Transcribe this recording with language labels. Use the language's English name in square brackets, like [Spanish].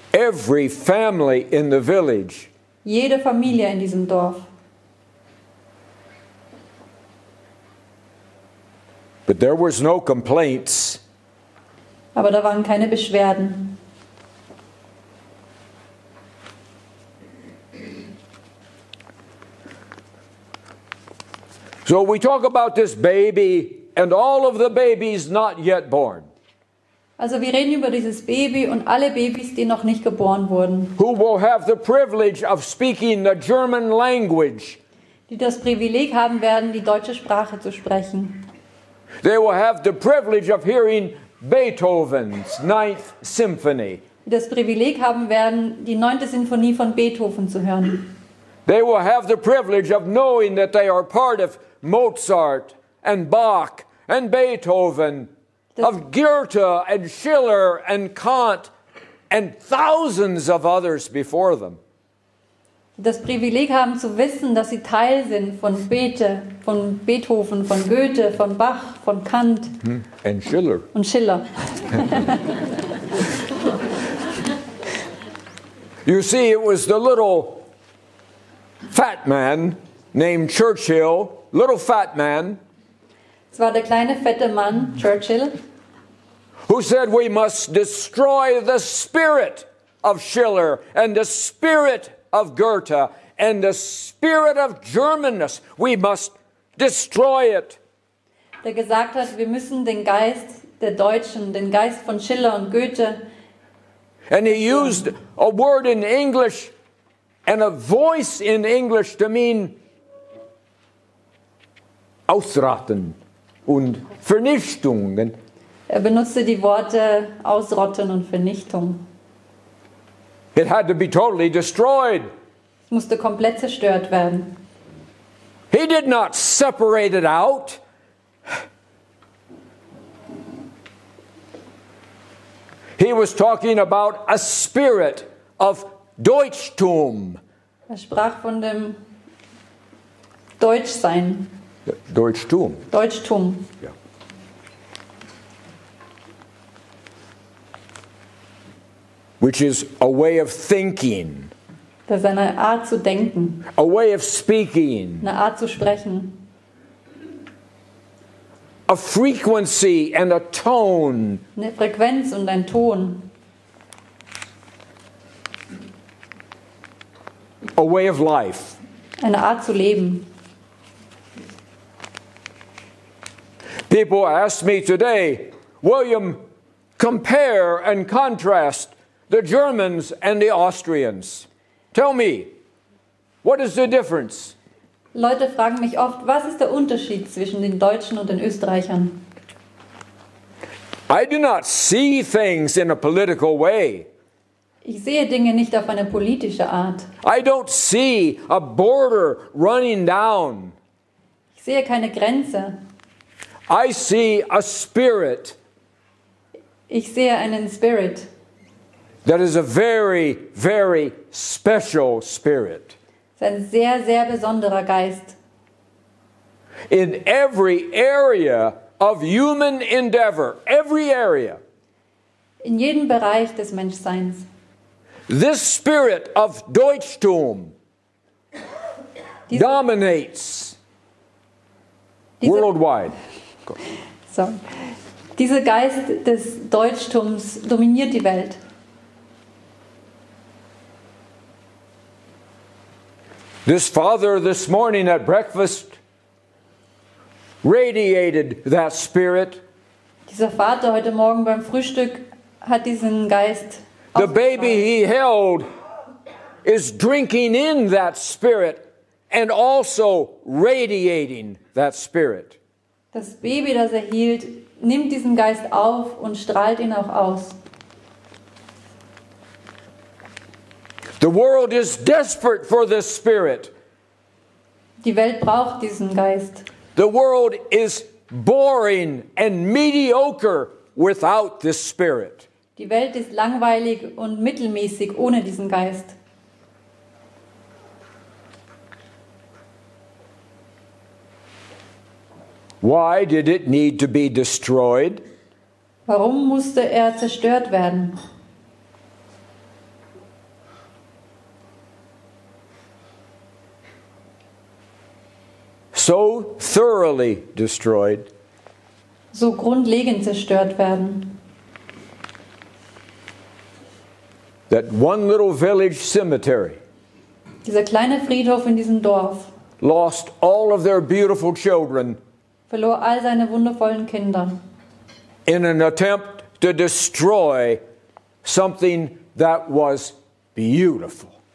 [English] Every family in the village [German] Jede Familie in diesem Dorf. [English] But there was no complaints. [German] Aber da waren keine Beschwerden. [English] So we talk about this baby and all of the babies not yet born, [German] Also wir reden über dieses Baby und alle Babys, die noch nicht geboren wurden, [English] who will have the privilege of speaking the German language. [German] die das Privileg haben werden, die deutsche Sprache zu sprechen. [English] They will have the privilege of hearing Beethoven's Ninth Symphony. [German] Die das Privileg haben werden, die 9. Sinfonie von Beethoven zu hören. [English] They will have the privilege of knowing that they are part of Mozart and Bach and Beethoven, of Goethe and Schiller and Kant and thousands of others before them. [German] Das Privileg haben zu wissen, dass sie Teil sind von Beethoven, von Goethe, von Bach, von Kant [English] And Schiller. [German] und Schiller. [English] You see, it was the little fat man named Churchill, little fat man, [German] Es war der kleine fette Mann, Churchill, [English] who said we must destroy the spirit of Schiller and the spirit of Goethe and the spirit of Germanness. We must destroy it. [German] der gesagt hat, wir müssen den Geist der Deutschen, den Geist von Schiller und Goethe, [English] And he used a word in English and a voice in English to mean [German] ausraten und Vernichtung. er benutzte die Worte Ausrotten und Vernichtung. [English] It had to be totally destroyed. [German] Es musste komplett zerstört werden. [English] He did not separate it out. He was talking about a spirit of Deutschtum. [German] Er sprach von dem Deutschsein. Deutschtum. Deutschtum. Ja. [English] Which is a way of thinking. [German] Das ist eine Art zu denken. [English] A way of speaking. [German] Eine Art zu sprechen. [English] A frequency and a tone. [German] Eine Frequenz und ein Ton. [English] A way of life. [German] Eine Art zu leben. [English] People ask me today, William, compare and contrast the Germans and the Austrians. Tell me, what is the difference? [German] Leute fragen mich oft, was ist der Unterschied zwischen den Deutschen und den Österreichern? [English] I do not see things in a political way. [German] Ich sehe Dinge nicht auf eine politische Art. [English] I don't see a border running down. [German] Ich sehe keine Grenze. [English] I see a spirit [German] Ich sehe einen Spirit. [English] that is a very, very special spirit. [German] Es ist ein sehr, sehr besonderer Geist. [English] In every area of human endeavor, every area, [German] In jedem Bereich des Menschseins. [English] this spirit of Deutschtum [German] Diese, [English] dominates [German] diese, [English] worldwide. [German] so. Dieser Geist des Deutschtums dominiert die Welt. [English] This father this morning at breakfast radiated that spirit. [German] Dieser Vater heute Morgen beim Frühstück hat diesen Geist [English] The [German] ausgestrahlt. [English] baby he held is drinking in that spirit and also radiating that spirit. [German] Das Baby, das er hielt, nimmt diesen Geist auf und strahlt ihn auch aus. [English] The world is desperate for this spirit. [German] Die Welt braucht diesen Geist. [English] The world is boring and mediocre without this spirit. [German] Die Welt ist langweilig und mittelmäßig ohne diesen Geist. [English] Why did it need to be destroyed? [German] Warum musste er zerstört werden? [English] So thoroughly destroyed [German] So grundlegend zerstört werden, [English] that one little village cemetery [German] dieser kleine Friedhof in diesem Dorf [English] lost all of their beautiful children [German] verlor all seine wundervollen Kinder [English] in an attempt to destroy something that was beautiful.